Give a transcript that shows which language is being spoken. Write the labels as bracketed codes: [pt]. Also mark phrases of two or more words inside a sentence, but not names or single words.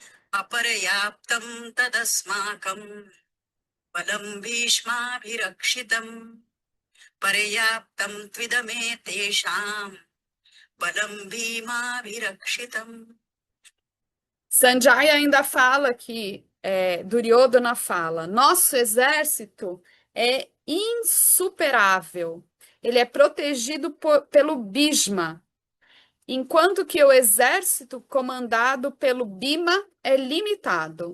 [sa] अपर्याप्तं तदस्माकं बलं भीष्माभिरक्षितं पर्याप्तं त्विदमे तेषां बलं भीमाभिरक्षितम्. [pt] Sanjaya ainda fala que, Duryodhana fala, nosso exército é insuperável, ele é protegido pelo Bhishma, enquanto que o exército comandado pelo Bhima é limitado.